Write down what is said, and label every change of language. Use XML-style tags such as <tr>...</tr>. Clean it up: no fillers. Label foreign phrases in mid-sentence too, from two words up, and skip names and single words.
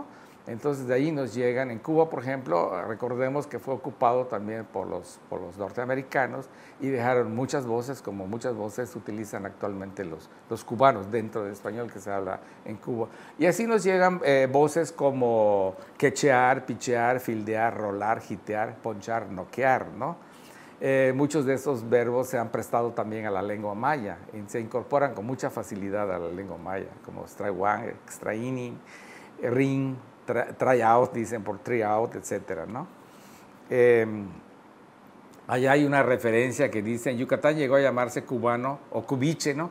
<es>Entonces de ahí nos llegan. En Cuba, por ejemplo, recordemos que fue ocupado también por los norteamericanos y dejaron muchas voces, como muchas voces utilizan actualmente los cubanos dentro del español que se habla en Cuba. Y así nos llegan voces como quechear, pichear, fildear, rolar, jitear, ponchar, noquear, ¿no? Muchos de esos verbos se han prestado también a la lengua maya y se incorporan con mucha facilidad a la lengua maya, como extraiguan, extraini, ring, tryout, dicen por tryout, etcétera, ¿no? Allá hay una referencia que dice, en Yucatán llegó a llamarse cubano o cubiche, ¿no?</es>